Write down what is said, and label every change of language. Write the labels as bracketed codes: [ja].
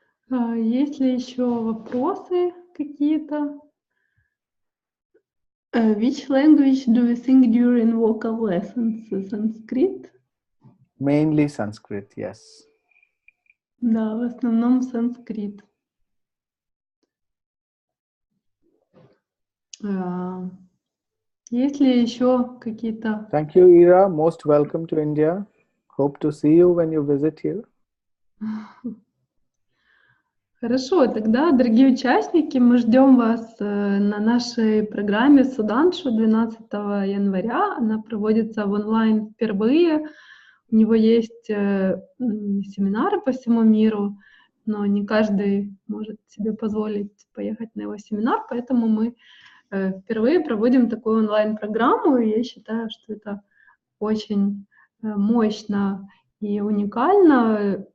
[ru] Есть ли еще вопросы какие-то? [en] Which language do you sing during vocal lessons? Sanskrit? Mainly Sanskrit, yes. [ru] Да, в основном санскрит. Есть ли еще какие-то... [en] Thank you, Ira. Most welcome to India. Hope to see you when you visit here. [ru] Хорошо, тогда, дорогие участники, мы ждем вас на нашей программе Суданшу 12 января. Она проводится в онлайн впервые. У него есть семинары по всему миру, но не каждый может себе позволить поехать на его семинар, поэтому мы впервые проводим такую онлайн-программу, и я считаю, что это очень мощно и уникально.